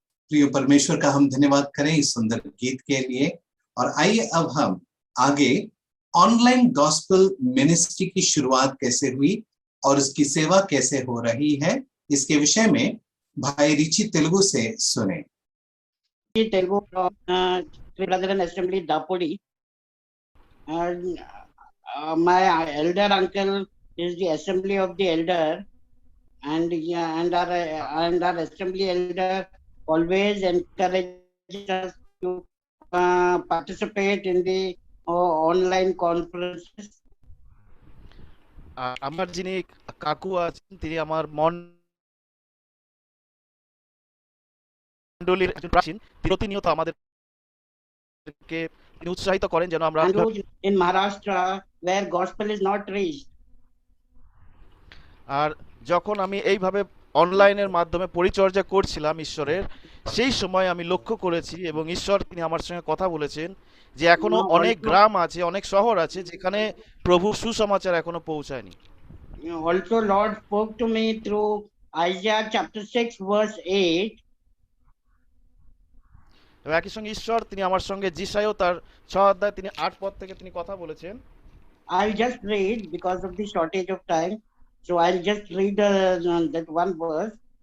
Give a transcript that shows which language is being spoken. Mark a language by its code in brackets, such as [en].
[hi] प्रिय परमेश्वर का हम धन्यवाद करें इस सुंदर गीत के लिए। और आइए अब हम आगे ऑनलाइन गॉस्पेल मिनिस्ट्री की शुरुआत कैसे हुई और उसकी सेवा कैसे हो रही है, इसके विषय में भाई रिची तेलुगु से सुने। [en] Telugu from Brethren Assembly Dapodi, and my elder uncle is the Assembly of the Elder, and our Assembly Elder always encourages us to participate in the online conferences. [bn] আমার যিনি কাকু আছেন তিনি আমার মণ্ডলীর একজন প্রাচীন, প্রতিনিয়ত আমাদেরকে তিনি উৎসাহিত করেন যেন আমরা [en] And who's in Maharashtra where gospel is not reached. [bn] আর যখন আমি এইভাবে অনলাইনের মাধ্যমে পরিচর্যা করছিলাম ঈশ্বরের, সেই সময় আমি লক্ষ্য করেছি এবং ঈশ্বর তিনি আমার সঙ্গে কথা বলেছেন যে এখনো অনেক গ্রাম আছে, অনেক শহর আছে যেখানে প্রভু সুসমাচার এখনো পৌঁছায়নি। [en] Also Lord spoke to me through Isaiah chapter 6 verse 8. [bn] এবং একই সঙ্গে ঈশ্বর তিনি আমার সঙ্গে যিশাইও তার 6 অধ্যায় তিনি 8 পদ থেকে তিনি কথা বলেছেন। [en] I'll just read because of the shortage of time. So I'll just read that one verse.